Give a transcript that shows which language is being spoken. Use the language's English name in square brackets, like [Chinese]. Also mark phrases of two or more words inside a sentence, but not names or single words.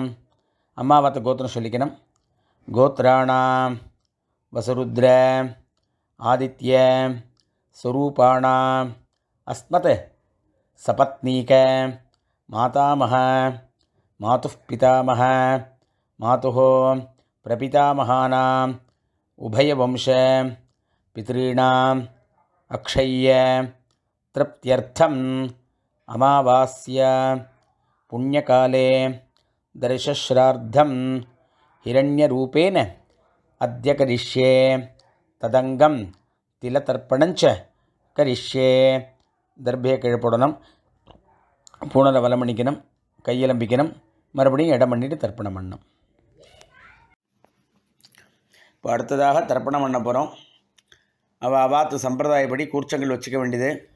[Tamil] அம்மாவத்த கோத்திரம் சொல்லிக்கணும். [Sanskrit] கோத்ராணாம் வசுருத்ர ஆதித்ய ஸ்வரூபாணாம் அஸ்மத் சபத்னீக மாதாமஹ மாதுः பிதாமஹ மாதுः பிரபிதாமகானாம் உபயவம்ச பித்ருணாம் அக்ஷய்ய तृप्त्यर्थम् अमावास्या पुण्यकाले दर्शश्राद्धं हिरण्यरूपेण अद्य करिष्ये तदंगं तिलतर्पणञ्च करिष्ये. [Tamil] தர்பையை கீழே போடணும், பூணலை வலம் பண்ணிக்கணும், கையெலம்பிக்கணும், மறுபடியும் இடம் பண்ணிட்டு தர்ப்பணம் பண்ணணும். இப்போ அடுத்ததாக தர்ப்பணம் பண்ண போகிறோம். அவாத்து சம்பிரதாயப்படி கூர்ச்சங்கள் வச்சுக்க வேண்டியது.